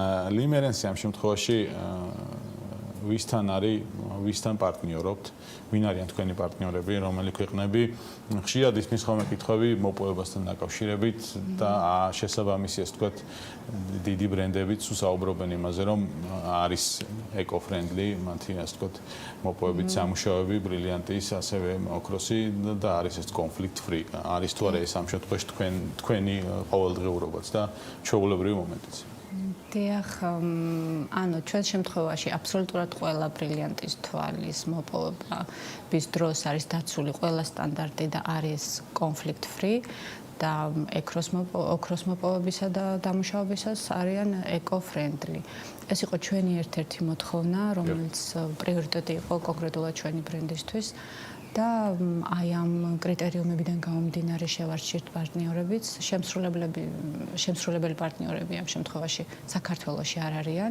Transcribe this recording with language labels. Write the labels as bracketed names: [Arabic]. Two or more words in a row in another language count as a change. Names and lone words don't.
[Georgian] კი ბატონო, ლიმერენსი ამ შემთხვევაში ვისთან პარტნიორობთ, ვინ არიან თქვენი პარტნიორები, რომელი ქვეყნები, ხშირად ისმის ხოლმე კითხვები მოპოვებასთან დაკავშირებით და შესაბამისი, ასე ვთქვათ, დიდი ბრენდებიც საუბრობენ იმაზე, რომ არის eco-friendly, მათი, ასე ვთქვათ, მოპოვებით სამუშაოები, ბრილიანტის, ასევე ოქროსი და არის ეს [English] conflict free. [Georgian] არის თუ არა ეს ამ შემთხვევაში თქვენი ყოველდღიურობაც და ჩვეულებრივი მომენტიც. დიახ, ანუ ჩვენ შემთხვევაში აბსოლუტურად ყველა ბრილიანტის თვალის მოპოვების დროს არის დაცული ყველა სტანდარტი და არის [English] conflict free [Georgian] და ოქროს მოპოვებისა და დამუშავებისას არიან eco-friendly. ეს იყო ჩვენი ერთ-ერთი მოთხოვნა, რომელიც პრიორიტეტი იყო კონკრეტულად ჩვენი ბრენდისთვის. და აი ამ კრიტერიუმებიდან გამომდინარე შევარჩიეთ პარტნიორებიც, შემსრულებელი პარტნიორები ამ შემთხვევაში საქართველოში არ არიან.